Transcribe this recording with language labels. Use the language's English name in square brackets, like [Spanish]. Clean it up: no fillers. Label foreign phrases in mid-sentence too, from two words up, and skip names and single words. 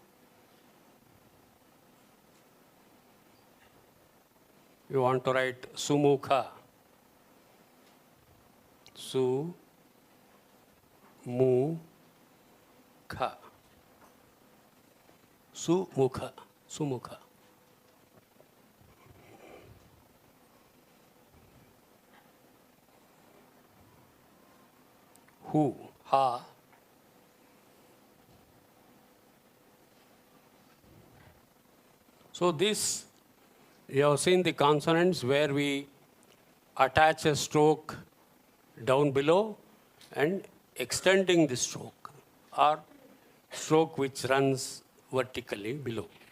[English] You want to write Sumukha. Su. Mu. Kha. Sumukha. Sumukha. Hu. Ha. So this, you have seen the consonants where we attach a stroke down below and extending the stroke, or stroke which runs vertically below.